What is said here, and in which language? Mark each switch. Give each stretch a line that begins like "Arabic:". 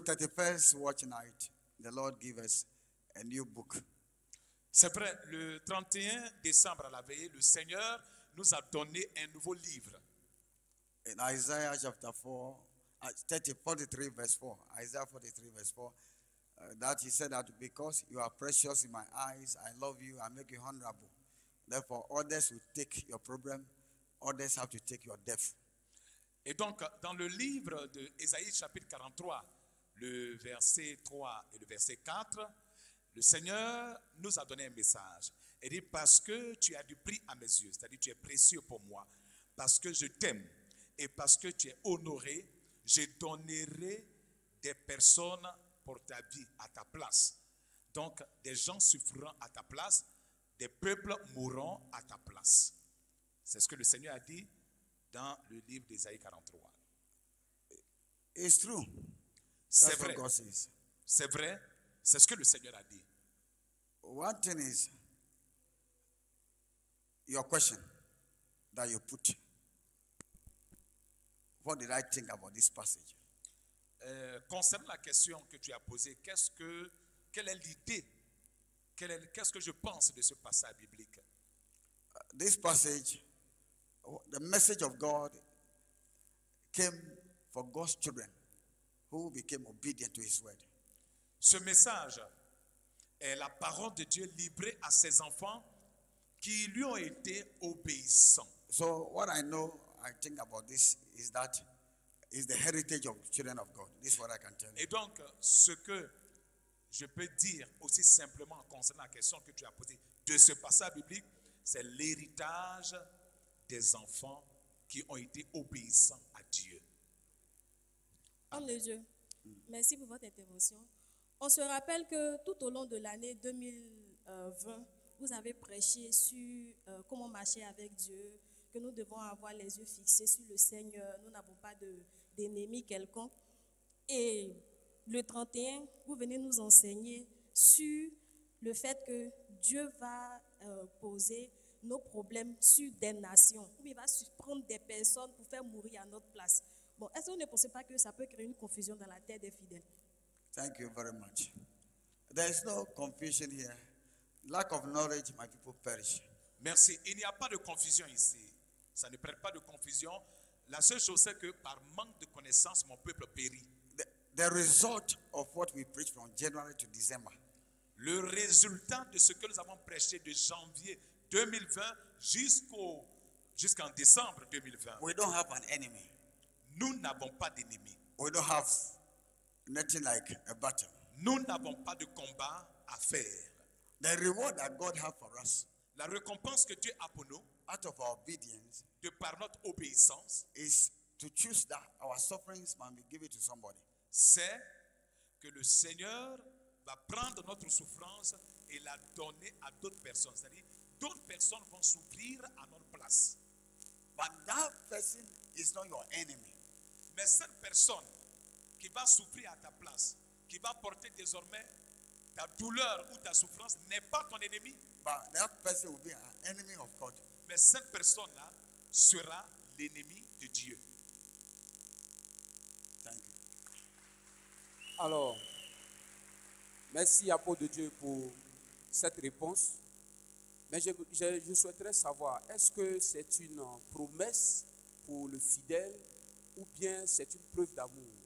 English: 31st watch night, the Lord give us a new book.
French: C'est vrai, le 31 décembre à la veillée, le Seigneur nous a donné un nouveau livre.
English: In Isaiah chapter 43 verse 4, Isaiah 43 verse 4, that he said that because you are precious in my eyes, I love you, I make you honorable. Therefore, others will take your problem, others have to take your death.
French: Et donc, dans le livre de Ésaïe chapitre 43, le verset 3 et le verset 4, le Seigneur nous a donné un message. Il dit, parce que tu as du prix à mes yeux, c'est-à-dire tu es précieux pour moi, parce que je t'aime et parce que tu es honoré, je donnerai des personnes pour ta vie, à ta place. Donc, des gens souffriront à ta place, des peuples mourront à ta place. C'est ce que le Seigneur a dit dans le livre d'Ésaïe 43.
English: It's true.
French: C'est
English: That's what
French: vrai.
English: God says.
French: C'est vrai. C'est ce que le Seigneur a dit.
English: One thing is your question that you put. What did I think about this passage?
French: Concernant la question que tu as posée, quelle est l'idée? Qu'est-ce que je pense de ce passage biblique?
English: This passage, the message of God came for God's children who became obedient to his word.
French: Ce message est la parole de Dieu livrée à ses enfants qui lui ont été obéissants.
English: So what I think about this is that is the heritage of children of God. This is what I can tell you.
French: Et donc, ce que je peux dire aussi simplement concernant la question que tu as posée de ce passage biblique, c'est l'héritage des enfants qui ont été obéissants à Dieu. Homme de Dieu, merci pour votre intervention. On se rappelle que tout au long de l'année 2020, vous avez prêché sur comment marcher avec Dieu, que nous devons avoir les yeux fixés sur le Seigneur, nous n'avons pas d'ennemi quelconque. Et le 31, vous venez nous enseigner sur le fait que Dieu va poser nos problèmes sur des nations, ou il va prendre des personnes pour faire mourir à notre place. Bon, est-ce que vous ne pensez pas que ça peut créer une confusion dans la tête des fidèles?
English: Thank you very much. There is no confusion here. Lack of knowledge, my people perish.
French: Merci. Il n'y a pas de confusion ici. Ça ne prête pas de confusion. La seule chose, c'est que par manque de connaissance, mon peuple périt.
English: The result of what we preach from January to December
French: Le résultat de ce que nous avons prêché de janvier 2020 jusqu'en décembre 2020,
English: we don't have an enemy.
French: nous n'avons pas d'ennemis.
English: We don't have nothing like a battle.
French: Nous n'avons pas de combat à faire.
English: The reward that God has for us
French: La récompense que Dieu a pour nous,
English: out of our obedience,
French: de par notre obéissance,
English: is to choose that our sufferings must be given to somebody.
French: c'est que le Seigneur va prendre notre souffrance et la donner à d'autres personnes. C'est-à-dire, d'autres personnes vont souffrir à notre place.
English: But that person is not your enemy.
French: Mais cette personne qui va souffrir à ta place, qui va porter désormais ta douleur ou ta souffrance, n'est pas ton ennemi.
English: But that person will be an enemy of God.
French: Mais cette personne-là sera l'ennemi de Dieu. Alors, merci apôtre de Dieu pour cette réponse. Mais je souhaiterais savoir, est-ce que c'est une promesse pour le fidèle ou bien c'est une preuve d'amour?